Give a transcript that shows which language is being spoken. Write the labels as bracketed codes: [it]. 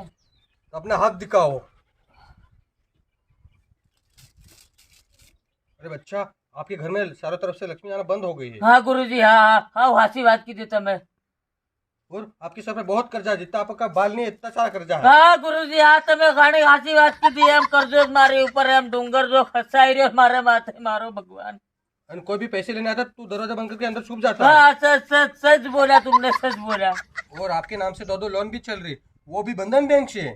[hi] तो अपना हाथ दिखाओ। अरे बच्चा, आपके घर में चारों तरफ से लक्ष्मी आना बंद हो गई है हाँ गुरुजी हाँ हाँ हासी बात की थी [gu] તમે। [hi] और आपके सर पे बहुत कर्जा है, जितना आपका बाल नहीं है इतना सारा कर्जा है। हाँ गुरुजी हाँ [gu] તમે ઘણી હાસી વાત કીધી એમ કરજો જ મારી ઉપર એમ ડુંગર જો ખસાઈ રહ્યો મારે માથે મારો ભગવાન। અને કોઈ [hi] भी पैसे लेने आता तू दरवाजा बंद करके अंदर छुप जाता है। हाँ सच सच सच बोला तुमने, सच बोला। और आपके नाम से 2 लोन भी चल रही, वो भी बंधन बैंक से।